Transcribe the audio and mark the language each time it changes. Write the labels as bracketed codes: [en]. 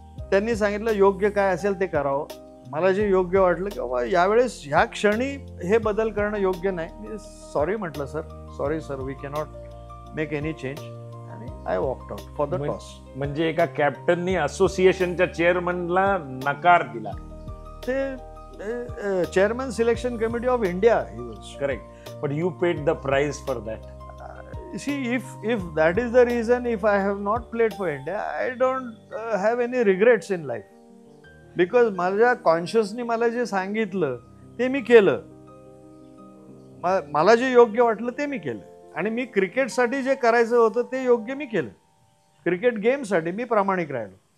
[mr] त्यांनी सांगितलं योग्य काय असेल ते करावं. मला जे योग्य वाटलं की बाबा यावेळेस ह्या क्षणी हे बदल करणं योग्य नाही. मी सॉरी म्हटलं, [en] Sorry sir, we cannot make any change. [mr] आणि [en] I walked out for the toss. [mr] म्हणजे एका कॅप्टननी असोसिएशनच्या चेअरमनला नकार दिला. ते [en] Chairman selection committee of India, he was correct. But you paid the price for that. See, if that is the reason, if I have not played for India, I don't have any regrets in life. Because [mr] माझ्या कॉन्शियसनी मला जे सांगितलं ते मी केलं. मला जे योग्य वाटलं ते मी केलं. आणि मी क्रिकेटसाठी जे करायचं होतं ते योग्य मी केलं. क्रिकेट गेमसाठी मी प्रामाणिक राहिलो.